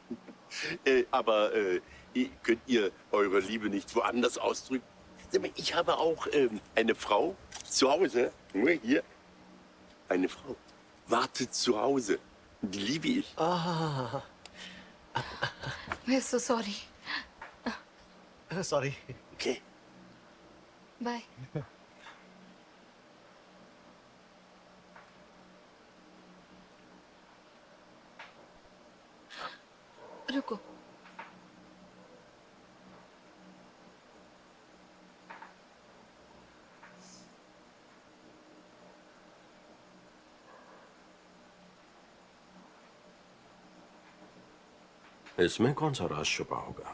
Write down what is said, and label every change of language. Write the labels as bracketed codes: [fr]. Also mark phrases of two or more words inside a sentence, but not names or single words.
[de] Aber könnt ihr eure Liebe nicht woanders ausdrücken? Sag mal, ich habe auch eine Frau zu Hause. Nur hier. Eine Frau wartet zu Hause. Die liebe ich. [en] मैं so sorry. सॉरी। Okay. [hi] बाय। रुको। इसमें कौन सा राज छुपा होगा?